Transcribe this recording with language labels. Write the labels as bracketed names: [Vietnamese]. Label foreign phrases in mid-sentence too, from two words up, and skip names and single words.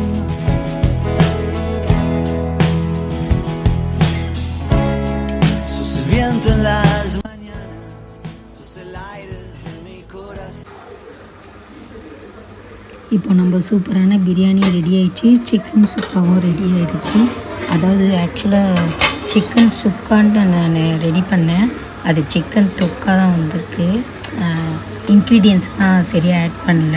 [Spanish] Sos el viento en las mañanas, sos el aire de mi corazón. [Tamil] இப்போ நம்ம சூப்பரான பிரியாணி ரெடி ஆகிடுச்சு. சிக்கன் சுக்காவும் ரெடி ஆகிடுச்சு. அதாவது ஆக்சுவலாக சிக்கன் சுக்கான்ட்டு நான் ரெடி பண்ணேன். அது சிக்கன் தொக்கா தான் வந்திருக்கு. இன்க்ரீடியன்ஸ்லாம் சரியாக ஆட் பண்ணல.